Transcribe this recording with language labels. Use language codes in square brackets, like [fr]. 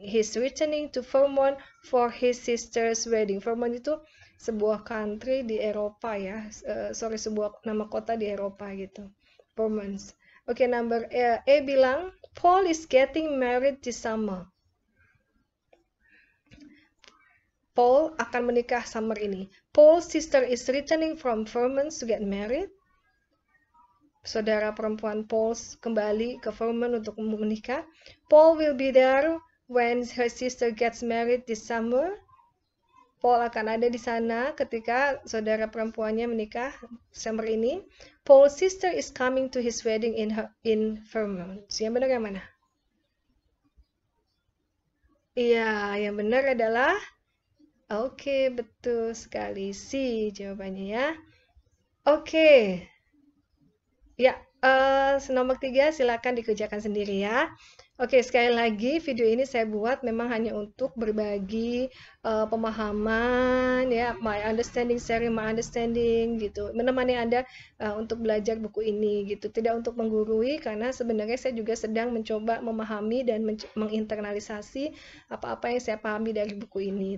[en] He's returning to Vermont for his sister's wedding. [id] Vermont itu sebuah country di Eropa ya, sebuah nama kota di Eropa gitu, Vermont. [en] Oke, number A bilang, Paul is getting married this summer. [id] Paul akan menikah summer ini. [en] Paul's sister is returning from Vermont to get married. [id] Saudara perempuan Paul kembali ke Vermont untuk menikah. [en] Paul will be there when her sister gets married this summer. [id] Paul akan ada di sana ketika saudara perempuannya menikah Desember ini. [en] Paul's sister is coming to his wedding in Vermont. [id] Yang benar yang mana? Iya, yang benar adalah oke, betul sekali. C jawabannya ya. Oke. Ya, nomor 3 silakan dikerjakan sendiri ya. Oke, sekali lagi video ini saya buat memang hanya untuk berbagi pemahaman ya, [en] sharing my understanding [id] gitu, menemani Anda untuk belajar buku ini gitu, tidak untuk menggurui, karena sebenarnya saya juga sedang mencoba memahami dan menginternalisasi apa-apa yang saya pahami dari buku ini.